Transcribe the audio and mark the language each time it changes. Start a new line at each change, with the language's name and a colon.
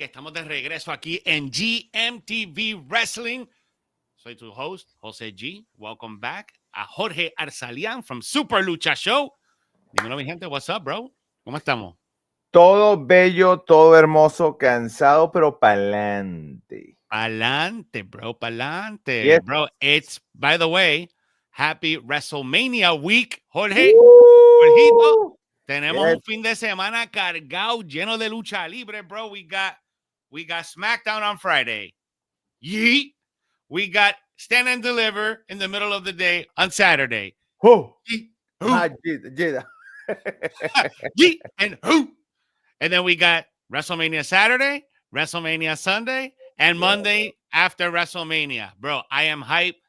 Spanish: Estamos de regreso aquí en GMTV Wrestling. Soy tu host, Jose G.
English: Welcome back. A Jorge Arzalian from Super Lucha Show.
Spanish: Dímelo, mi gente.
English: What's up, bro?
Spanish: ¿Cómo estamos? Todo bello, todo hermoso, cansado, pero pa'lante. Pa'lante, bro. Pa'lante.
English: Yes. Bro, it's, by the way, happy WrestleMania week, Jorge.
Spanish: Jorgito, Woo! tenemos
English: Yes.
Spanish: un fin de semana cargado, lleno de lucha libre, bro.
English: We got SmackDown on Friday. Yeet. We got Stand and Deliver in the middle of the day on Saturday. Who? Yeet. Jada. Yeet and who. And then we got WrestleMania Saturday, WrestleMania Sunday, and Monday after WrestleMania. Bro, I am hype.